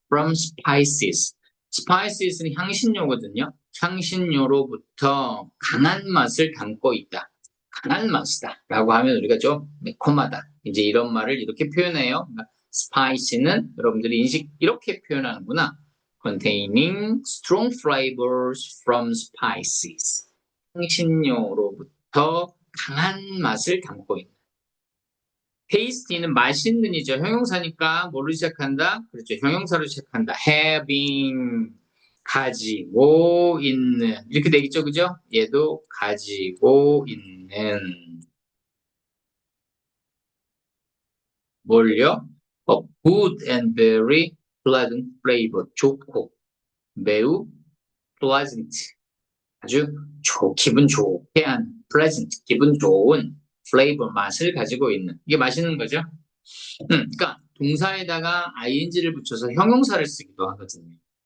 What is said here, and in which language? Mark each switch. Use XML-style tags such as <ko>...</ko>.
<en>from spices.</en> <ko>spices는 향신료거든요. 향신료로부터 강한 맛을 담고 있다. 강한 맛이다. 라고 하면 우리가 좀 매콤하다. 이제 이런 말을 이렇게 표현해요. 그러니까 spicy는 여러분들이 인식 이렇게 표현하는구나.</ko> <en>containing strong flavors from spices.</en> <ko>향신료로부터 강한 맛을 담고 있다. tasty는 맛있는이죠. 형용사니까 뭐로 시작한다? 그렇죠. 형용사로 시작한다. having, 가지고 있는. 이렇게 되겠죠. 그죠? 얘도 가지고 있는. 뭘요?</ko> <en>good and very pleasant flavor.</en> <ko>좋고, 매우</ko> <en>pleasant.</en> <ko>아주 기분 좋게 한 pleasant, 기분 좋은 flavor, 맛을 가지고 있는. 이게 맛있는 거죠? 그러니까 동사에다가 ing를 붙여서 형용사를 쓰기도 하거든요.</ko>